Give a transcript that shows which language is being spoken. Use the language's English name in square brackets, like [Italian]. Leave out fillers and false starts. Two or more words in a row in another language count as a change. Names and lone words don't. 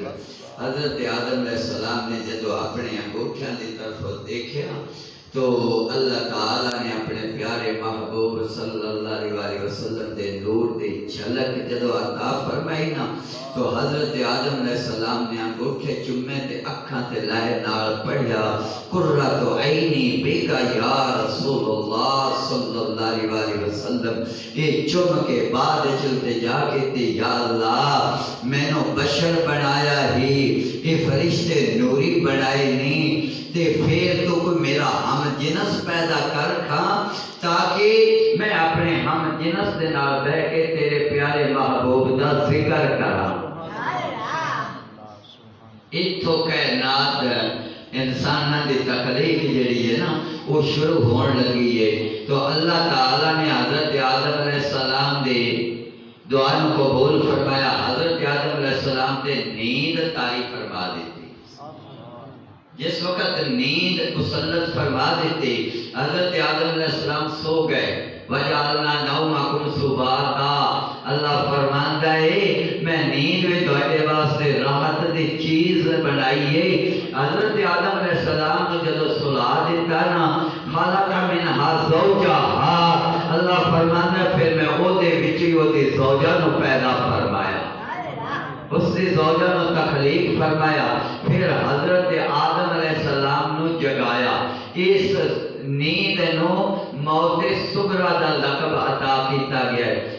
[Punjabi] حضرت آدم علیہ السلام نے جدو اپنے انگوٹھیاں دی طرف دیکھا تو اللہ تعالیٰ نے اپنے پیارے محبوب [Arabic] صلی اللہ علیہ وسلم [Punjabi] دے نور دی جھلک جدو عطا فرمائی نا تو حضرت آدم علیہ السلام نے انگوٹھے چومے تے اکھاں تے لائے نال پڑھیا [Arabic] قرۃ عینی بیکا یا رسول اللہ صلی اللہ علیہ وسلم۔ [Punjabi] یہ چم کے بعد چلتے جا کے تے یا اللہ میں نو بشر بنایا ہی، یہ فرشتے نوری بنائے نہیں، تے پھر تو کوئی میرا ہم جنس پیدا کر کھاں تاکہ میں اپنے ہم جنس دے نال بہ کے تیرے پیارے محبوب دا ذکر کراں۔ اتھو کائنات انساناں دی تخلیق جڑی ہے نا وہ شروع ہون لگی ہے تو اللہ تعالیٰ نے حضرت آدم علیہ السلام دی دعا نو قبول فرمایا۔ حضرت آدم علیہ السلام تے نیند طاری فرما دیتی۔ جس وقت نیند مسلط فرما دیتی حضرت آدم علیہ السلام سو گئے۔ [Arabic] وَجَعَلْنَا نَوْمَكُمْ سُبَاتًا، [Punjabi] اللہ فرماندا ہے میں نیند میں تواڈے واسطے راحت دی چیز بنائی ہے۔ حضرت آدم علیہ السلام کو جدو سلا دیتا نا [Arabic] خَلَقَ مِنْهَا زَوْجَهَا، [Punjabi] اللہ فرماندا ہے پھر میں او دے وچ ہی او دی زوجہ نو پیدا فرمایا، اس دی زوجہ نو تخلیق فرمایا، پھر حضرت آدم علیہ السلام نو جگایا۔ اس نیند نو موت صغرا دا لقب عطا کیتا گیا ہے۔